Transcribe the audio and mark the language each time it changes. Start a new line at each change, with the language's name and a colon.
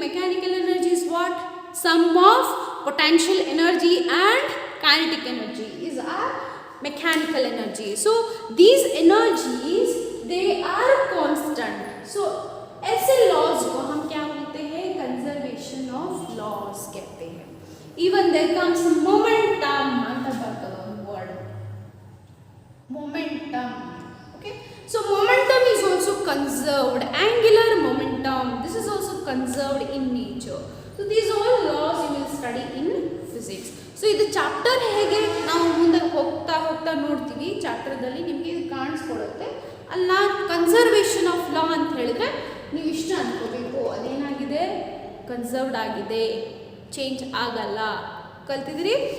English: mechanical energy is what? Sum of potential energy and kinetic energy is our mechanical energy. So these energies, they are constant.
Hindi: So ऐसे laws को हम क्या बोलते हैं? Conservation of loss कहते हैं.
English: Even there comes momentum
Kannada: ಅಂತ ಬರ್ತದೆ ಒಂದು word,
English: momentum. Okay, so momentum is also conserved. Angular momentum, this is also conserved in nature. So these all laws you will study in physics.
Kannada: So ಇದು chapter ಹೇಗೆ ನಾವು ಮುಂದೆ ಹೋಗ್ತಾ ಹೋಗ್ತಾ ನೋಡ್ತೀವಿ, ಚಾಪ್ಟರ್ದಲ್ಲಿ ನಿಮಗೆ ಇದು ಕಾಣಿಸ್ಕೊಡುತ್ತೆ. ಅಲ್ಲ ಕನ್ಸರ್ವೇಷನ್ ಆಫ್ ಲಾ ಅಂತ ಹೇಳಿದ್ರೆ ನೀವು ಇಷ್ಟ ಅನ್ಕೋಬೇಕು, ಅದೇನಾಗಿದೆ ಕನ್ಸರ್ವ್ಡ್ ಆಗಿದೆ, ಚೇಂಜ್ ಆಗಲ್ಲ. ಕಲ್ತಿದ್ದೀರಿ?